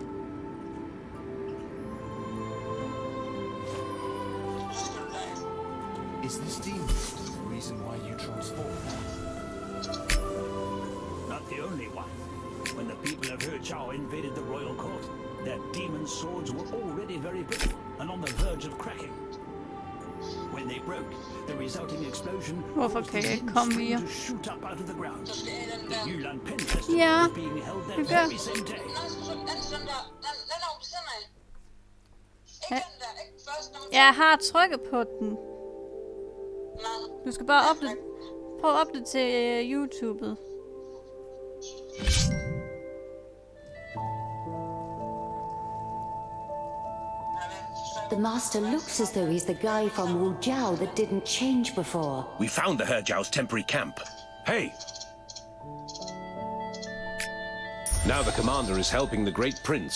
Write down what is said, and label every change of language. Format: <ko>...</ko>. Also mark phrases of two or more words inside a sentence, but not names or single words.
<en>Is this demon sword the reason why you transform? Not the only one. When the people of Huaixiu invaded the royal court, their demon swords were already very brittle and on the verge of cracking. When they broke, the resulting explosion</en> <da>Hvorfor kan jeg ikke komme via?</da> <en>to shoot up out of the ground. The Yulan Pen Festival</en> <da>Ja,</da> <en>was being held that</en> <da>det gør.</da> <en>very same day.</en> <da>Jeg har trykket på den. Du skal bare prøv at opdatere YouTube'et.</da> <en>The master looks as though he's the guy from Wujiao that didn't change before. We found the Huaixiu's temporary camp. Hey! Now the commander is helping the great prince.</en>